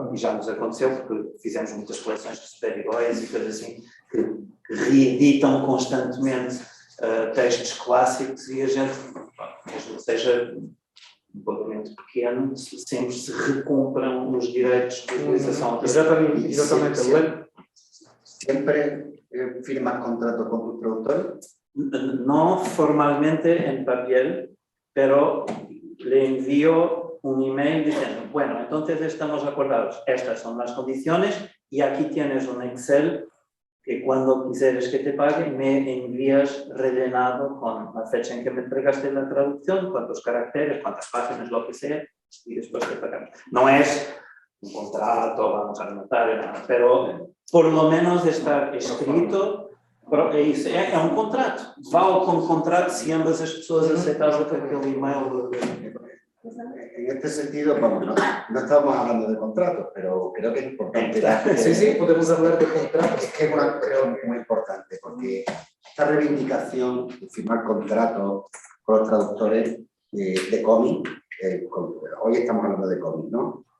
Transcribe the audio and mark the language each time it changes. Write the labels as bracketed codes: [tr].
[pt] E já nos aconteceu, porque fizemos muitas coleções de super-heróis e coisas assim, que reeditam constantemente textos clássicos e a gente, mesmo que seja um pagamento pequeno, sempre se recompram os direitos de utilização. Exatamente. [es] ¿Siempre firmas contrato con tu traductor? No formalmente en papel, pero le envío un email diciendo, bueno, entonces estamos acordados, estas son las condiciones y aquí tienes un Excel que cuando quisieres que te pague me envías rellenado con la fecha en que me entregaste la traducción, cuántos caracteres, cuántas páginas, lo que sea, y después te pagamos. No es un contrato, vamos a notar, nada, pero por lo menos de estar escrito, [pt] é um contrato. Vale como contrato se ambas as pessoas aceitavam aquele e-mail. [es] En este sentido, vamos, no estamos hablando de contratos, pero creo que es importante. Sí, podemos hablar de contratos. Es que creo muy importante, porque esta reivindicación de firmar contratos con los traductores de cómic, hoy estamos hablando de cómic, ¿no?